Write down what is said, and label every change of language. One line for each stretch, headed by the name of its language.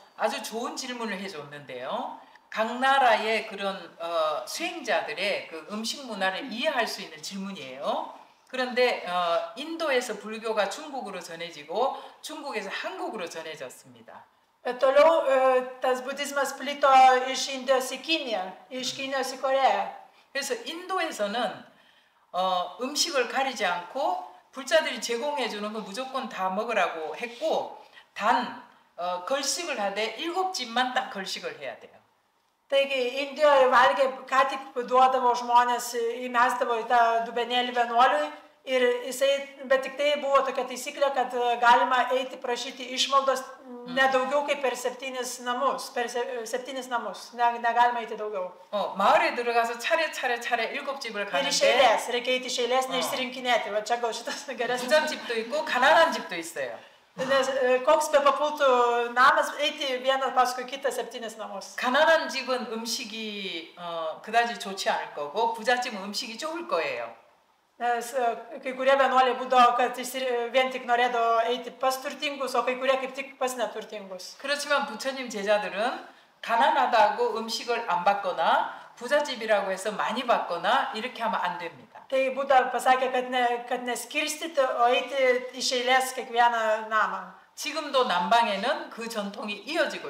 Korean: 아주 좋은 질문을 해줬는데요. 각 나라의 그런 수행자들의 그 음식 문화를 이해할 수 있는 질문이에요. 그런데 인도에서 불교가 중국으로 전해지고 중국에서 한국으로 전해졌습니다.
Lithuanian: Toliau tas budizmas plito iš Indijos į Kiniją, iš Kinijos į Koreją.
Korean: 그래서 인도에서는 음식을 가리지 않고 불자들이 제공해주는 거 무조건 다 먹으라고 했고 단 걸식을 하되 7집만 딱 걸식을 해야 돼요.
Lithuanian: Taigi Indijoje valgė, ką tik duodavo žmonės, įmesdavo į tą dubenėlį vienuoliui, bet tik tai buvo tokia taisyklė, kad galima eiti prašyti išmaldos ne daugiau kaip per 7 namus, negalima eiti daugiau.
Korean: 마을에 들어가서 차례 7집을 가는데
Lithuanian: iš eilės, reikia eiti iš eilės, neišsirinkinėti, va čia gal šitas geresnis.
Korean: 부잣집도 있고 가난한 집도 있어요.
Lithuanian: Nes koks be papultų namas, eiti vieną paskui kitą 7 namus.
Korean: 가난한 집은 음식이 그다지 좋지 않을 거고 부잣집은 음식이 좋을 거예요.
Lithuanian: Nes kai kurie vienuoliai būdavo, kad vien tik norėdavo eiti pas turtingus, o kai kurie kaip tik pas neturtingus.
Korean: 그렇지만 부처님 제자들은 가난하다고 음식을 안 받거나 부잣집이라고 해서 많이 받거나 이렇게 하면 안 됩니다.
Lithuanian: Tai Buda pasakė, kad neskirstyti, o eiti iš eilės kiekvieną namą.
Korean: 지금도 남방에는 그 전통이 이어지고